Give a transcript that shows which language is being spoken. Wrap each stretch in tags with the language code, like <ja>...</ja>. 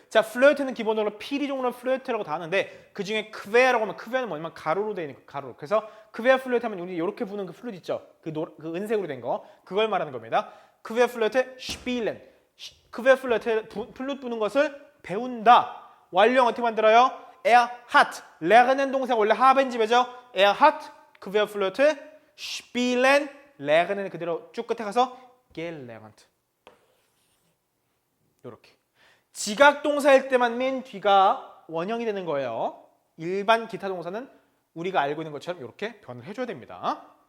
<ko>자, 플루트는 기본적으로 피리 종류로 플루트라고 다 하는데 그 중에 Quer라고 하면 Quer는 뭐냐면 가로로 되어 있는 거, 가로. 그래서 Querflöte 하면 우리 이렇게 부는 그 플루트 있죠. 그 은색으로 된 거. 그걸 말하는 겁니다. Querflöte spielen. Querflöte 플루트 부는 것을 배운다. 완료형 어떻게 만들어요?</ko> <de>Er hat.</de> <ko>lernen 동사가 원래 haben 집에죠.</ko> <de>Er hat Querflöte spielen.</de> <ko>lernen 그대로 쭉 끝에 가서 gelernt. 이렇게. 지각 동사일 때만 맨 뒤가 원형이 되는 거예요. 일반 기타 동사는 우리가 알고 있는 것처럼 이렇게 변을 해줘야 됩니다.</ko>